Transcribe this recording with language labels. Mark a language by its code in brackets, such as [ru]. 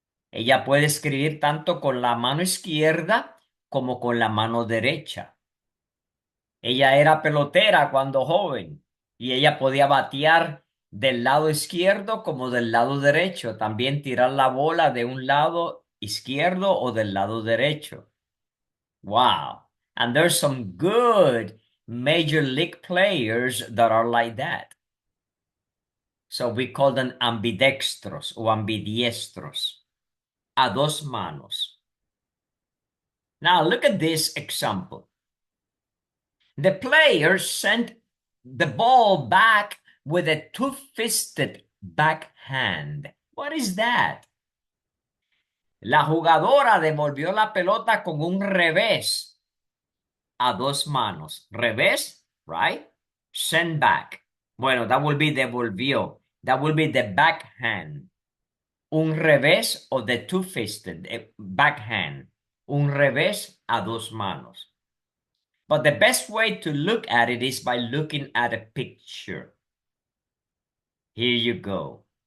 [es] Ella puede escribir tanto con la mano izquierda como con la mano derecha. Ella era pelotera cuando joven y ella podía batear del lado izquierdo como del lado derecho, también tirar la bola de un lado izquierdo o del lado derecho. [en] Wow. And there's some good major league players that are like that. So we call them [es] ambidextros o ambidiestros. A dos manos. [en] Now look at this example. The player sent the ball back with a two-fisted backhand. What is that? [es] La jugadora devolvió la pelota con un revés a dos manos. [en] Revés, right? Send back. Bueno, that will be devolvió. That will be the backhand. [es] Un revés o [en] the two-fisted backhand. [es] Un revés a dos manos. [en] But the best way to look at it is by looking at a picture. Here you go.